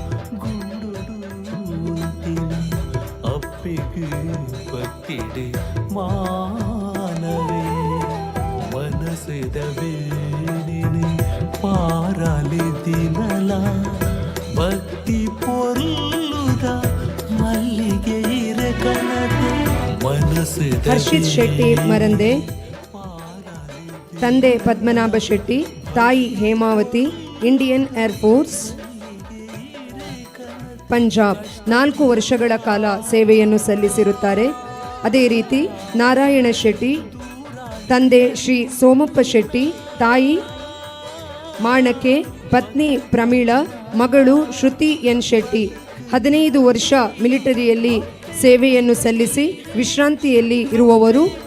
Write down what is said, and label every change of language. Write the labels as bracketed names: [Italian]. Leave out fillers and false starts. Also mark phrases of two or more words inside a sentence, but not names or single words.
[Tulu] ಅಪ್ಪಿಗೆ ಪತ್ತಿಡೆ ಮಾನವೇ ಮನಸ್ಸಿದ ಬೇಡಿನೆ ಪಾರಾಲಿ ದಿನಲ ಭಕ್ತಿ ಪೊರ್ಲುದ ಮಲ್ಲಿಗೆ ಇರಕನದೆ ಮನಸ್ಸು [Kannada] ಹರ್ಷಿತ್ ಶೆಟ್ಟಿ ಮರಂದೆ, ತಂದೆ ಪದ್ಮನಾಭ ಶೆಟ್ಟಿ, ತಾಯಿ ಹೇಮಾವತಿ, ಇಂಡಿಯನ್ ಏರ್ಫೋರ್ಸ್ ಪಂಜಾಬ್ 4 ವರ್ಷಗಳ ಕಾಲ ಸೇವೆಯನ್ನು ಸಲ್ಲಿಸಿರುತ್ತಾರೆ. ಅದೇ ರೀತಿ ನಾರಾಯಣ ಶೆಟ್ಟಿ, ತಂದೆ ಶ್ರೀ ಸೋಮಪ್ಪ ಶೆಟ್ಟಿ, ತಾಯಿ ಮಾಣಕೆ, ಪತ್ನಿ ಪ್ರಮೀಳಾ, ಮಗಳು ಶ್ರುತಿ ಎನ್ ಶೆಟ್ಟಿ 15 ವರ್ಷ ಮಿಲಿಟರಿಯಲ್ಲಿ ಸೇವೆಯನ್ನು ಸಲ್ಲಿಸಿ ವಿಶ್ರಾಂತಿಯಲ್ಲಿ ಇರುವವರು.